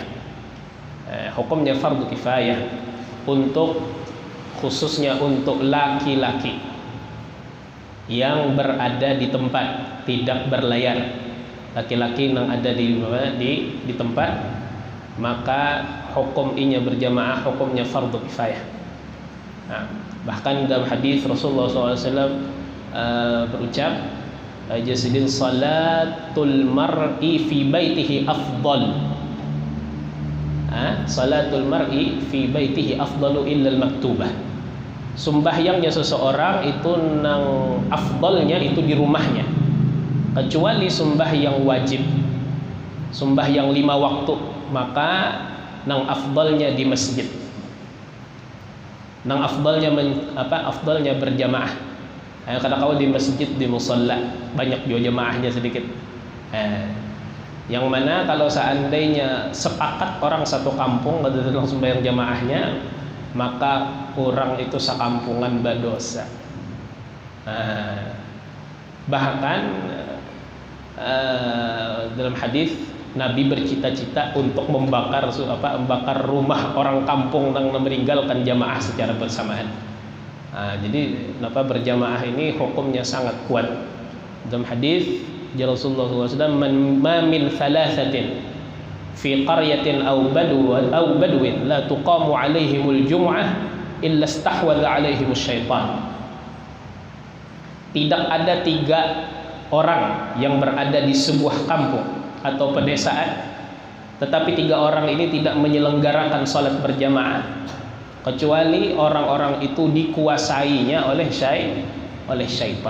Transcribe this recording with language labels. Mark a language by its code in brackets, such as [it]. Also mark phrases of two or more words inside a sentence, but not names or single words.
[id] Hukumnya [ar] فرض كفاية [id] untuk khususnya untuk laki-laki yang berada di tempat, tidak berlayar. Laki-laki yang ada di tempat, maka hukum inya berjamaah hukumnya [ar] فرض كفاية. [id] Bahkan dalam hadis Rasulullah SAW berucap, jasidin [ar] صلاة المرء في بيته أفضل. صلاة المرء في بيته أفضل إلا المكتوبة. [id] Sembahyangnya seseorang itu nang afdalnya itu di rumahnya, kecuali sembahyang wajib, sembahyang 5 waktu, maka nang afdalnya di masjid, nang afdalnya afdalnya berjamaah. Kadang kala di masjid, di musalla banyak juga jamaahnya sedikit. Yang mana kalau seandainya sepakat orang satu kampung kada langsung sembahyang jamaahnya, maka orang itu sekampungan berdosa. Bahkan dalam hadis Nabi bercita-cita untuk membakar rumah orang kampung yang meninggalkan jamaah secara bersamaan. Jadi berjamaah ini hukumnya sangat kuat. Dalam hadis Rasulullah SAW, [ar] ما من ثلاثة في قرية أو بدو لا تقام عليهم الجمعة إلا استحوذ عليهم الشيطان. [id] Tidak ada 3 orang yang berada di sebuah kampung atau pedesaan Tetapi 3 orang ini tidak menyelenggarakan salat berjamaah kecuali orang-orang itu dikuasainya oleh syaitan.